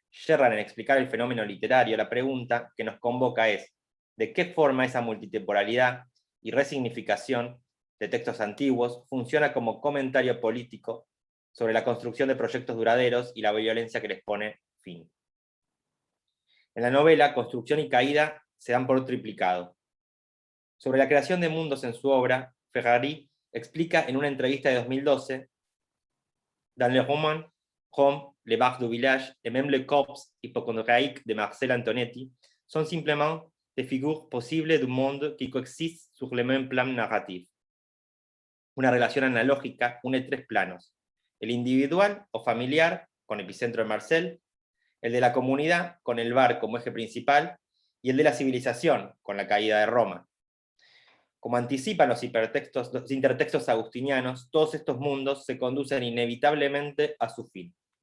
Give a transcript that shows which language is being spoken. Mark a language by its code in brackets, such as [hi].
[es] yerran en explicar el fenómeno literario, la pregunta que nos convoca es, ¿de qué forma esa multitemporalidad y resignificación de textos antiguos funciona como comentario político sobre la construcción de proyectos duraderos y la violencia que les pone fin? En la novela, construcción y caída se dan por triplicado. Sobre la creación de mundos en su obra, Ferrari explica en una entrevista de 2012, [fr] dans le roman Rome, les bars du village et même le corps hypochondriaque de Marcel Antonetti sont simplement des figures posibles du monde qui coexistent sur le même plan narratif. [es] Una relación analógica une tres planos: el individual o familiar, con epicentro en Marcel, el de la comunidad, con el bar como eje principal, y el de la civilización, con la caída de Roma. Como anticipan los intertextos agustinianos, todos estos mundos se conducen inevitablemente a su fin.